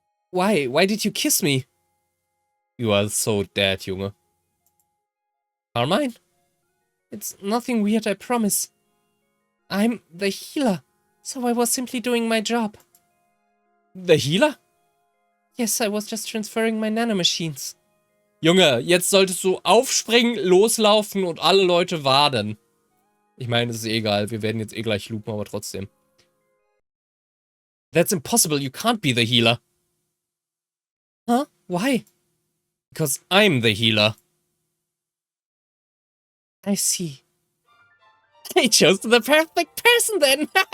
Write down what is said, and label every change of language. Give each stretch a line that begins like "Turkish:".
English: Why? Why did you kiss me? You are so dead, Junge. Carmine? It's nothing weird, I promise. I'm the healer, so I was simply doing my job. The healer? Yes, I was just transferring my nanomachines.
German: Junge, jetzt solltest du aufspringen, loslaufen und alle Leute warten. Ich meine, es ist eh egal, wir werden jetzt eh gleich loopen, aber trotzdem.
English: That's impossible, you can't be the healer. Huh? Why? Because I'm the healer. I see. I chose the perfect person then!